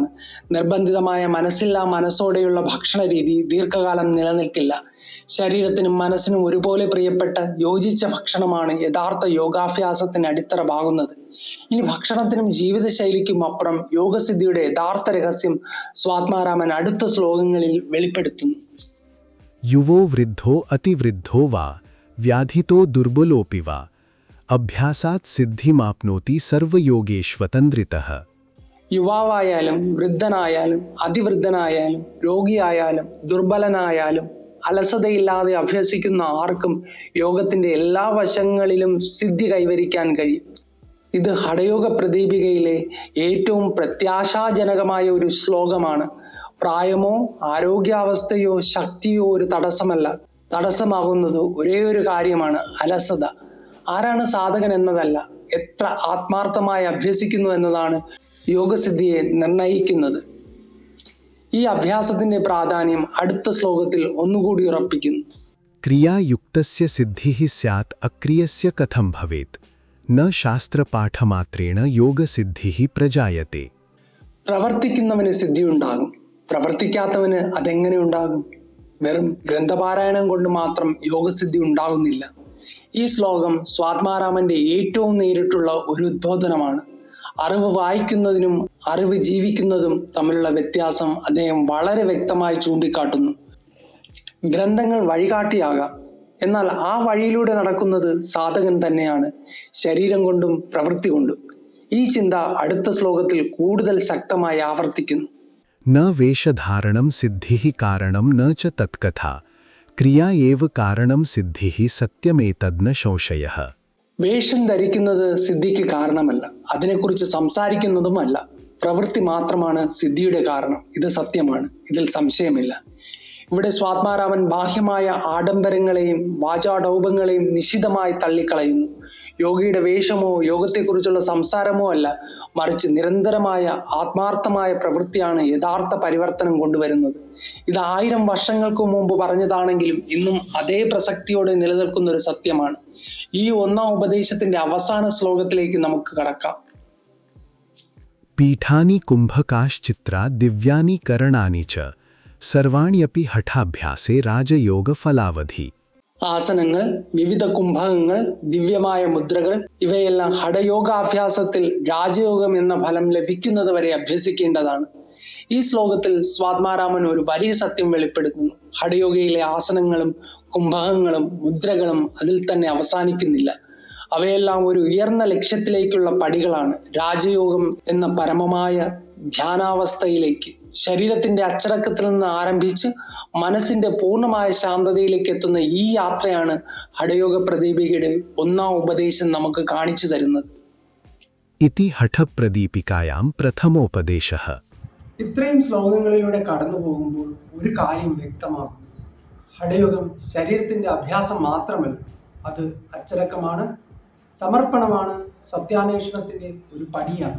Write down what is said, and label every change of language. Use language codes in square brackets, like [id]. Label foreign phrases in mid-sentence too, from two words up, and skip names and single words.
[ml] നിർബന്ധിതമായ മനസ്സില്ലാ മനസ്സോടെയുള്ള ഭക്ഷണ രീതി ദീർഘകാലം നിലനിൽക്കില്ല. ശരീരത്തിനും മനസ്സിനും ഒരുപോലെ പ്രിയപ്പെട്ട യോജിച്ച ഭക്ഷണമാണ് യഥാർത്ഥ യോഗാഭ്യാസത്തിന് അടിത്തറ പാകുന്നത്. ഇനി ഭക്ഷണത്തിനും ജീവിതശൈലിക്കും അപ്പുറം യോഗസിദ്ധിയുടെ യഥാർത്ഥ രഹസ്യം സ്വാത്മാരാമൻ അടുത്ത ശ്ലോകങ്ങളിൽ വെളിപ്പെടുത്തുന്നു. [sa] युवो वृद्धो अतिवृद्धो वा व्याधितो दुर्बलोऽपि वा अभ्यासात् सिद्धिमाप्नोति सर्वयोगेष्वतन्द्रितः. [ml] യുവാവായാലും വൃദ്ധനായാലും അതിവൃദ്ധനായാലും രോഗിയായാലും ദുർബലനായാലും അലസതയില്ലാതെ അഭ്യസിക്കുന്ന ആർക്കും യോഗത്തിന്റെ എല്ലാ വശങ്ങളിലും സിദ്ധി കൈവരിക്കാൻ കഴിയും. ഇത് ഹഠയോഗ പ്രദീപികയിലെ ഏറ്റവും പ്രത്യാശാജനകമായ ഒരു ശ്ലോകമാണ്. പ്രായമോ ആരോഗ്യാവസ്ഥയോ ശക്തിയോ ഒരു തടസ്സമല്ല. തടസ്സമാകുന്നത് ഒരേ ഒരു കാര്യമാണ്, അലസത. ആരാണ് സാധകൻ എന്നതല്ല, എത്ര ആത്മാർത്ഥമായി അഭ്യസിക്കുന്നു എന്നതാണ് യോഗസിദ്ധിയെ നിർണയിക്കുന്നത്. ഈ അഭ്യാസത്തിന്റെ പ്രാധാന്യം അടുത്ത ശ്ലോകത്തിൽ ഒന്നുകൂടി ഉറപ്പിക്കുന്നു. [sa] क्रियायुक्तस्य सिद्धिः स्यात् अक्रियस्य कथं भवेत् न शास्त्रपाठमात्रेण योगसिद्धिः प्रजायते. [ml] പ്രവർത്തിക്കുന്നവന് സിദ്ധി ഉണ്ടാകും, പ്രവർത്തിക്കാത്തവന് അതെങ്ങനെ ഉണ്ടാകും? വെറും ഗ്രന്ഥപാരായണം കൊണ്ട് മാത്രം യോഗസിദ്ധി ഉണ്ടാകുന്നില്ല. ഈ ശ്ലോകം സ്വാത്മാരാമന്റെ ഏറ്റവും നേരിട്ടുള്ള ഒരു ഉദ്ബോധനമാണ്. അറിവ് വായിക്കുന്നതിനും അറിവ് ജീവിക്കുന്നതും തമ്മിലുള്ള വ്യത്യാസം അദ്ദേഹം വളരെ വ്യക്തമായി ചൂണ്ടിക്കാട്ടുന്നു. ഗ്രന്ഥങ്ങൾ വഴികാട്ടിയാകാം, എന്നാൽ ആ വഴിയിലൂടെ നടക്കുന്നത് സാധകൻ തന്നെയാണ്, ശരീരം കൊണ്ടും പ്രവൃത്തി കൊണ്ടും. ഈ ചിന്ത അടുത്ത ശ്ലോകത്തിൽ കൂടുതൽ ശക്തമായി ആവർത്തിക്കുന്നു. [sa] न वेषधारणं सिद्धिः कारणं न च तत्कथा क्रिया एव कारणं सिद्धिः सत्यमेतद् न संशयः. [ml] വേഷം ധരിക്കുന്നത് സിദ്ധിക്ക് കാരണമല്ല, അതിനെക്കുറിച്ച് സംസാരിക്കുന്നതുമല്ല. പ്രവൃത്തി മാത്രമാണ് സിദ്ധിയുടെ കാരണം. ഇത് സത്യമാണ്, ഇതിൽ സംശയമില്ല. ഇവിടെ സ്വാത്മാരാമൻ ബാഹ്യമായ ആഡംബരങ്ങളെയും വാചാടൗപങ്ങളെയും നിശിതമായി തള്ളിക്കളയുന്നു. യോഗിയുടെ വേഷമോ യോഗത്തെക്കുറിച്ചുള്ള സംസാരമോ അല്ല, മറിച്ച് നിരന്തരമായ ആത്മാർത്ഥമായ പ്രവൃത്തിയാണ് യഥാർത്ഥ പരിവർത്തനം കൊണ്ടുവരുന്നത്. ഇത് 1000 വർഷങ്ങൾക്ക് മുമ്പ് പറഞ്ഞതാണെങ്കിലും ഇന്നും അതേ പ്രസക്തിയോടെ നിലനിൽക്കുന്ന ഒരു സത്യമാണ്. ഈ ഒന്നാം ഉപദേശത്തിന്റെ അവസാന ശ്ലോകത്തിലേക്ക് നമുക്ക് കടക്കാം. [sa] पीठानि कुम्भकाश्चित्रा दिव्यानि करणानि च सर्वाण्यपि हठाभ्यासे राजयोगफलावधि. [ml] ആസനങ്ങൾ, വിവിധ കുംഭകങ്ങൾ, ദിവ്യമായ മുദ്രകൾ ഇവയെല്ലാം ഹഠയോഗാഭ്യാസത്തിൽ രാജയോഗം എന്ന ഫലം ലഭിക്കുന്നത് വരെ അഭ്യസിക്കേണ്ടതാണ്. ഈ ശ്ലോകത്തിൽ സ്വാത്മാരാമൻ ഒരു വലിയ സത്യം വെളിപ്പെടുത്തുന്നു. ഹഠയോഗയിലെ ആസനങ്ങളും കുംഭകങ്ങളും മുദ്രകളും അതിൽ തന്നെ അവസാനിക്കുന്നില്ല. അവയെല്ലാം ഒരു ഉയർന്ന ലക്ഷ്യത്തിലേക്കുള്ള പടികളാണ്, രാജയോഗം എന്ന പരമമായ ധ്യാനാവസ്ഥയിലേക്ക്. ശരീരത്തിന്റെ അച്ചടക്കത്തിൽ നിന്ന് ആരംഭിച്ച് മനസ്സിന്റെ പൂർണ്ണമായ ശാന്തതയിലേക്ക് എത്തുന്ന ഈ യാത്രയാണ് ഹഠയോഗ പ്രദീപികയുടെ ഒന്നാം ഉപദേശം നമുക്ക് കാണിച്ചു തരുന്നത്. [sa] इति हठप्रदीपिकायां प्रथमोपदेशः. [ml] ഇത്രയും ശ്ലോകങ്ങളിലൂടെ കടന്നു പോകുമ്പോൾ ഒരു കാര്യം വ്യക്തമാകും. ഹഠയോഗം ശരീരത്തിന്റെ അഭ്യാസം മാത്രമല്ല, അത് അച്ചടക്കമാണ്, സമർപ്പണമാണ്, സത്യാന്വേഷണത്തിന്റെ ഒരു പടിയാണ്.